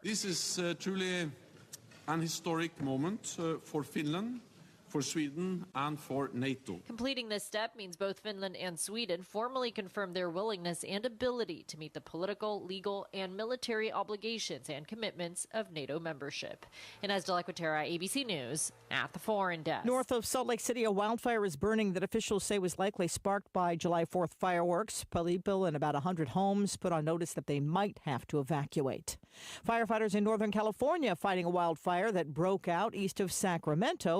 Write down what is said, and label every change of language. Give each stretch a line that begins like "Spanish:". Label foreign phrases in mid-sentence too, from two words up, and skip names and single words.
English: This is truly an historic moment for Finland, for Sweden, and for NATO. Completing this step means both Finland and Sweden formally confirm their willingness and ability to meet the political, legal, and military obligations and commitments of NATO membership. Inez de la Cuetara, ABC News, at the Foreign Desk. North of Salt Lake City, a wildfire is burning that officials say was likely sparked by July 4th fireworks. People in about 100 homes put on notice that they might have to evacuate. Firefighters in Northern California fighting a wildfire that broke out east of Sacramento.